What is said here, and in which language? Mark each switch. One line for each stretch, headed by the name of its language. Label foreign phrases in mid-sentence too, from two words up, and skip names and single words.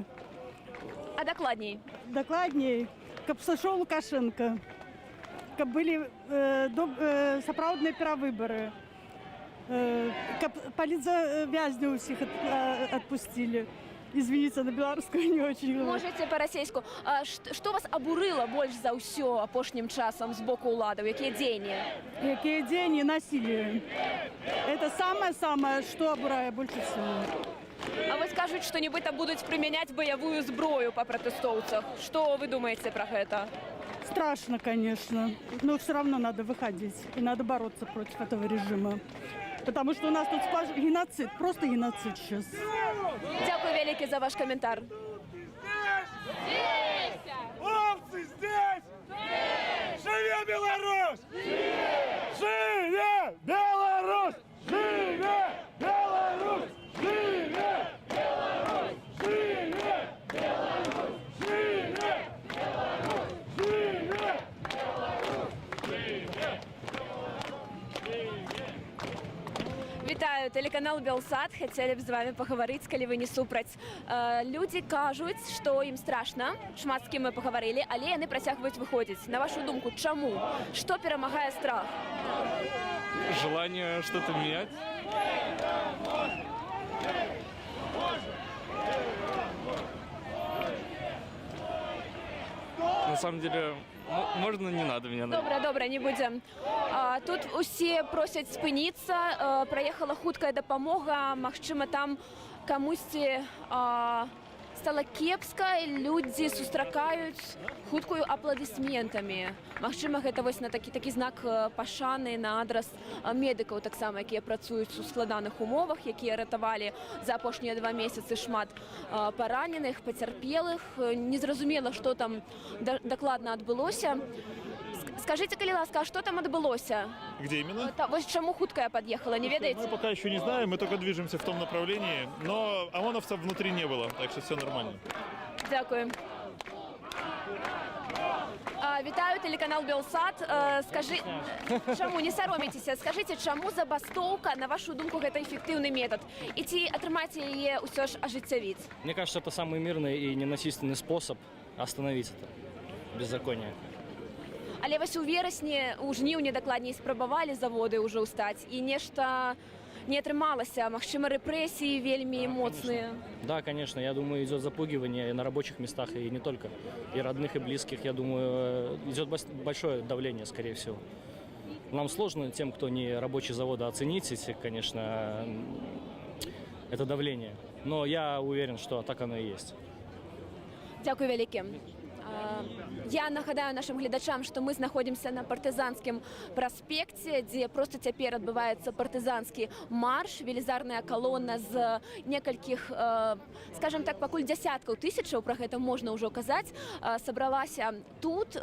Belarusian: А дакладней? Дакладней, каб сышоў Лукашенко, каб былі сапраўдныя перавыбары, каб палітвязняў усіх адпусцілі.
Russian: Извините, на беларускую не очень говорю. Можете по-расейску.
Belarusian: Што вас абурыла больш за ўсё апошнім часам з боку ўладаў? Якія дзеянні? Якія дзеянні?
Russian: Насилие. Это самое-самое, что обурае больше всего.
Belarusian: А вось кажуць, што нібыта будуць прымяняць баявую зброю па пратэстоўцах. Што вы думаеце пра гэта?
Russian: Страшно, конечно. Но все равно надо выходить. И надо бороться против этого режима. Потому что у нас тут геноцид, просто геноцид сейчас.
Belarusian: Дякую вялікі за ваш каментар.
Russian: Здесь! Овцы здесь!
Belarusian: Живе Беларусь! Живе Беларусь! Живе Беларусь! Живе Беларусь! Живе Беларусь! Живе Беларусь! Живе Вітаю, телеканал Белсат. Хацелі б з вами пагаварыць, калі вы не супраць. Людзі кажуць, што ім страшна. Шмат з кім мы пагаварылі, але яны працягваюць выходзіць. На вашу думку, чаму? Што перамагае страх?
Russian: Желание что-то менять. На самом деле, можно, не надо меня.
Belarusian: Добра, не будем. Тут усе просяць спыніцца, праехала хуткая дапамога, магчыма, там камусьці стала кепска, людзі сустракаюць хуткую апладысментамі. Магчыма, гэта вось на такі знак пашаны на адрас медыкаў, таксама, якія працуюць у складаных умовах, якія ратавалі за апошнія 2 месяцы шмат параненых, пацярпелых. Незразумела, што там дакладна адбылося.
Russian: Скажите,
Belarusian: калі ласка,
Russian: а что там отбылося? Где именно? Вот чему хуткая подъехала,
Belarusian: не ведаете?
Russian: Мы пока еще не знаем, мы только движемся в том направлении, но ОМОНовцев внутри не было, так что все нормально.
Belarusian: Дякую. Вітаю, телеканал Белсат. Скажи, чаму, не саромецеся,
Russian: скажите, чаму забастоўка,
Belarusian: на вашу думку, гэта эффективный метод? И ці атрымаеце яе ўсё ж ажыццявіць?
Russian: Мне кажется, это самый мирный и ненасильственный способ остановить это беззаконие.
Belarusian: Але вось у верасні, у жніўні дакладней спрабавалі заводы ўжо ўстаць, і нешта не атрымалася, магчыма, рэпрэсіі вельмі моцныя.
Russian: Да, конечно, я думаю, идет запугивание на рабочих местах, и не только, и родных, и близких. Я думаю, идет большое давление, скорее всего. Нам сложно, тем, кто не рабочий завода, оценить эти, конечно, это давление. Но я уверен, что так оно и есть.
Belarusian: Дякую вялікі. Я нагадаю нашим глядачам, што мы знаходзімся на партызанскім праспекце, дзе проста цяпер адбываецца партызанскі марш, велізарная калона з некалькіх, скажем так, пакуль дзясяткаў тысячаў, пра гэта можна ўжо казаць, сабралася тут.